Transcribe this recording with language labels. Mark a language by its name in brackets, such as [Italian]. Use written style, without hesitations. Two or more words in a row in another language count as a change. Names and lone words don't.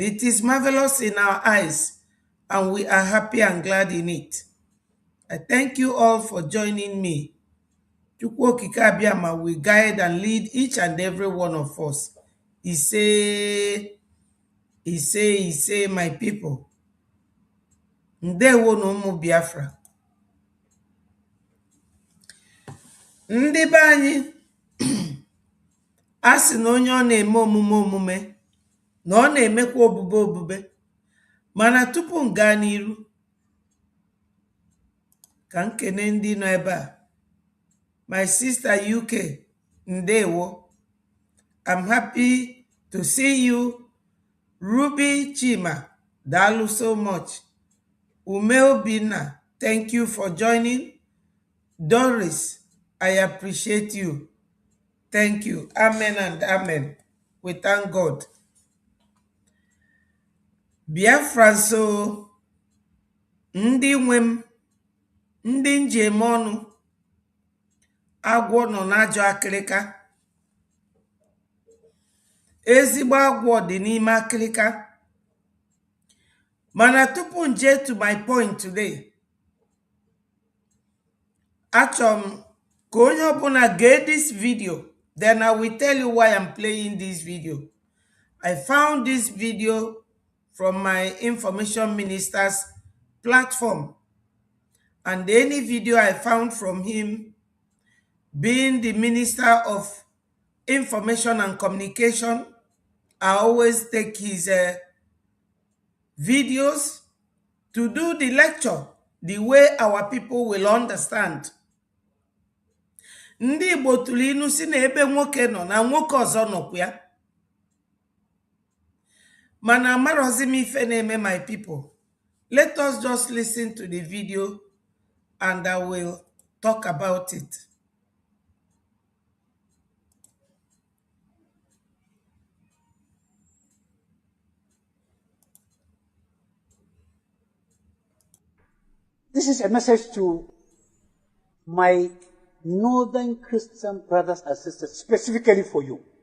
[English] It is marvelous in our eyes, and we are happy and glad in it. I thank you all for joining me. Chukwu Okike Abiama will guide and lead each and every one of us. He say, my people. [Igbo] Ndewo na ụmụ Biafra. Ndị be anyị a sị na onye ọ na-eme omume na ọ na-emekwa obube. Mana tupu m gaa n'iru, ka nkene ndị nọ ebe a. [English] My sister UK, ndewo. I'm happy to see you. Ruby Chima, dalu so much. Ume Obina, thank you for joining. Doris, I appreciate you. Thank you. Amen and amen. We thank God. [Igbo] Biafra so, ndị nwem, ndị njem ọnụ, agwọ nọ n'ajọ akịrịka. Ezigbo agwọ dị n'ime akịrịka. Mana tupu nje [English] to my point today, [Igbo] achọm ka onye ọbụla gee [English] this video, then I will tell you why I'm playing this video. I found this video from my information minister's platform, and any video I found from him, being the Minister of Information and Communication, I always take his videos to do the lecture the way our people will understand. [Igbo] Ndị Igbo tụrụ inu si na ebe nwoke nọ na nwoke ọzọ nọkwa ya. Mana amarozi m ife na-eme, [English] my people. Let us just listen to the video and I will talk about it. This is a message to my northern Christian brothers and sisters, specifically for you.